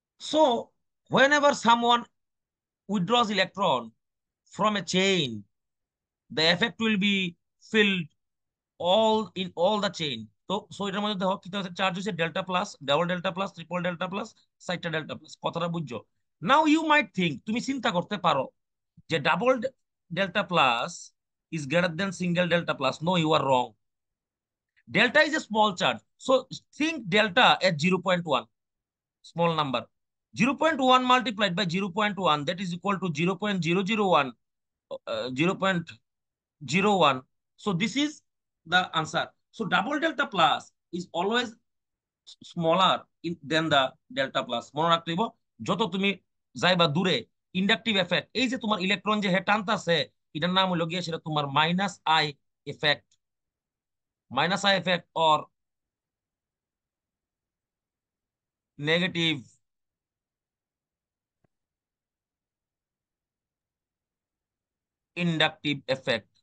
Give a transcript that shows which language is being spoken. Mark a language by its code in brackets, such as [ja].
[en] So whenever someone withdraws electron from a chain, the effect will be filled all the chain. [bn] So এটার মধ্যে দেখো কি হচ্ছে, charge হচ্ছে delta plus, double delta plus, triple delta plus, সাইটটা delta plus. কথাটা বুঝছো? [en] now you might think, [bn] তুমি চিন্তা করতে পারো যে [en] Double delta plus is greater than single delta plus. No, you are wrong. Delta is a small charge. So think delta at 0.1, small number. 0.1 multiplied by 0.1, that is equal to 0.001, 0.01. So this is the answer. So double delta plus is always smaller than the delta plus. [bn] মনে রাখতে হইব যত তুমি যাইবা দূরে, inductive effect, এই যে তোমার ইলেকট্রন যে হে টানতাছে, এটার নাম হলো গিয়ে সেটা তোমার minus I effect, minus I effect [en] Or negative inductive effect.